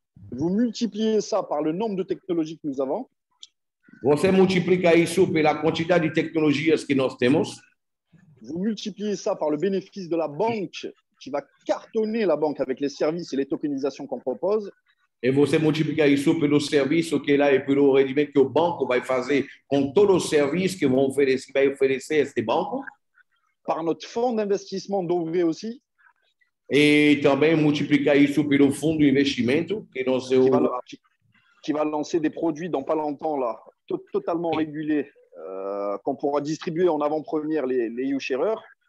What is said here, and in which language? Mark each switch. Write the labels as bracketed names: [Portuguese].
[French] Vous multipliez ça par le nombre de technologies que nous avons. [Portuguese] Você multiplica isso pela quantidade de tecnologias que nós temos. [French] Vous multipliez ça par le bénéfice de la banque qui va cartonner la banque avec les services et les tokenisations qu'on propose. [Portuguese] E você multiplica isso pelo serviço que lá e pelo rendimento que o banco vai fazer com todos os serviços que vai oferecer este banco. [French] Par notre fonds d'investissement d'Ovray aussi. [Portuguese] E também multiplicar isso pelo fundo de investimento [French] qui va lancer des produits dans pas longtemps là, totalement régulés, qu'on pourra distribuer en avant-première les U-sharers.